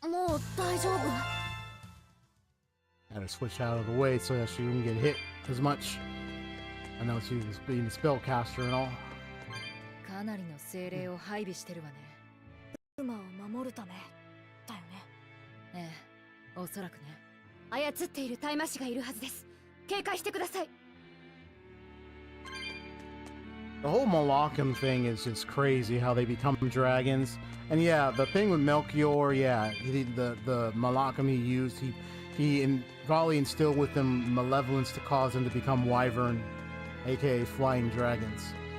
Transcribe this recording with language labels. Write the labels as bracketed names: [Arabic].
[English] Had to switch out of the way so that she wouldn't get hit as much. I know she was being a spellcaster and all. [Japanese] かなりの精霊を配備してるわね。馬を守るためだよね。ええ、おそらくね。操っている大魔師がいるはずです。警戒してください。 [English] The whole Malachim thing is just crazy how they become dragons. And yeah, the thing with Melchior, yeah, the Malachim he used, he probably instilled with them malevolence to cause them to become wyvern, aka flying dragons.